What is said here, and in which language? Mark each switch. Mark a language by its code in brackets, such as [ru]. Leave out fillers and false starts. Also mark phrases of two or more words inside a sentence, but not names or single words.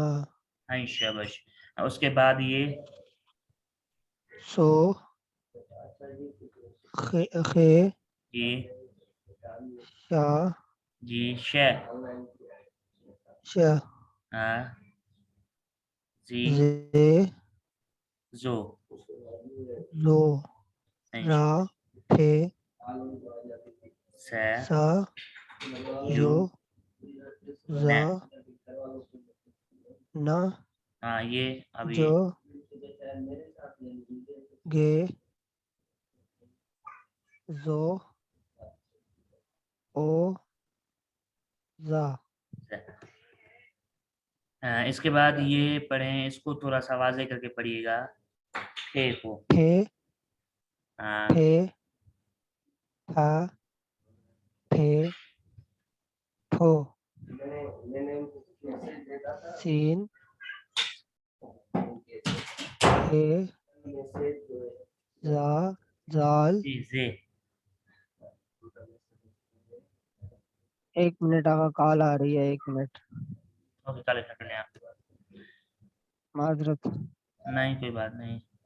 [ur] ہاں شاباش. اس کے بعد یہ سو خے جی شا جی ش شا ہاں زی زے زو زو را پھے س سا یو یو ن. زا نا ہاں یہ ابھی جو گے زو او زا. اس کے بعد یہ پڑھیں. اس کو تھوڑا سا واضح کر کے پڑھیے گا. پھے کو پھے ہاں پھے پھا پھے پھو سین ہے زا زال. زے. 1 منٹ آقا کال آ رہی ہے 1 منٹ اوکے کالے کر لیں آپ. معذرت. نہیں کوئی بات نہیں.